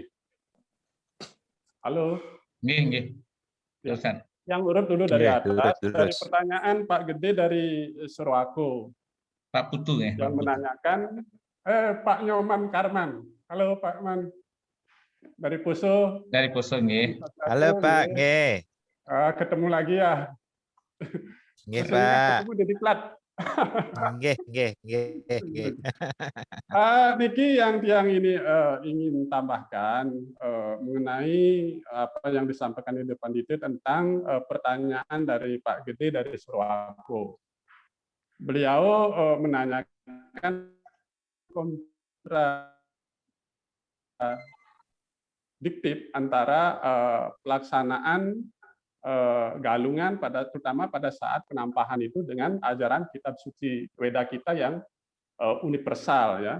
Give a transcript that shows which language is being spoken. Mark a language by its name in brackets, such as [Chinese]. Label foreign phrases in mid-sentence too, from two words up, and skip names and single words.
[Indonesian] Halo. Nggih. Terusan. Yang urut dulu dari atas, Lurus. dari pertanyaan Pak Gede dari Surwako. Pak Putu ya. Yang menanyakan, Pak Nyoman Karman. Halo Pak Man. Dari Poso. Dari Poso nggih. Halo Pak, nggih. Ketemu lagi ya. Nggih Biasanya kan Pak. ketemu di Diklat. Nggih. Niki yang ini ingin tambahkan mengenai apa yang disampaikan di depan itu tentang pertanyaan dari Pak Gede dari Surwako. Beliau menanyakan kontradiktif antara pelaksanaan galungan terutama pada saat penampahan itu dengan ajaran kitab suci Weda kita yang universal ya.